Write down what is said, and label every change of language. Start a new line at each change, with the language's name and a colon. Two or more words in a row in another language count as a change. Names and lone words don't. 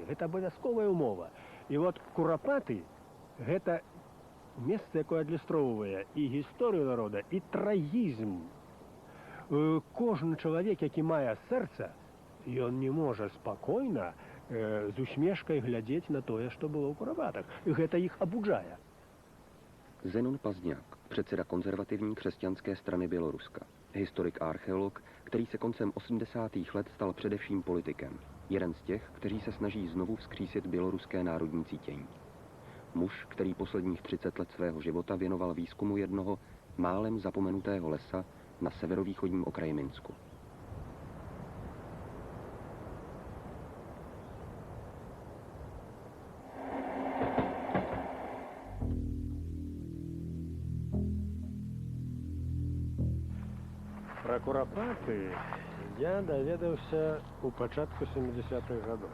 Belarusian: Гэта абавязковая ўмова. І вот Курапаты — гэта месца, якое адлюстроўвае і гісторыю народа, і трагізм. Кожны чалавек, які мае сэрца, ён не можа спакойна з усмешкай глядзець на тое, што было ў Курапатах. Гэта іх абуджае.
Czech: Zenon Pazňák, předseda konzervativní křesťanské strany Běloruska, historik a archeolog, který se koncem 80. let stal především politikem. Jeden z těch, kteří se snaží znovu vzkřísit běloruské národní cítění. Muž, který posledních 30 let svého života věnoval výzkumu jednoho málem zapomenutého lesa na severovýchodním okraji Minsku.
Belarusian: Про Курапаты я даведаўся ў пачатку 70-х гадоў.